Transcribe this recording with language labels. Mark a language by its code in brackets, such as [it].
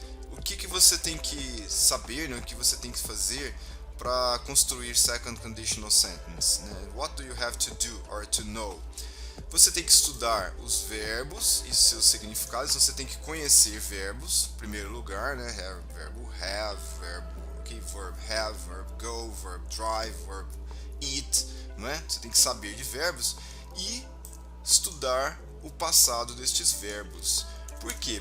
[pt] O que você tem que saber, né? O que você tem que fazer para construir second conditional sentence, né? [en] What do you have to do or to know? [pt] Você tem que estudar os verbos e seus significados. Você tem que conhecer verbos, em primeiro lugar, né? Verbo have, verb have, verb go, verb drive, verb eat, não é? Você tem que saber de verbos e estudar o passado destes verbos. Por quê?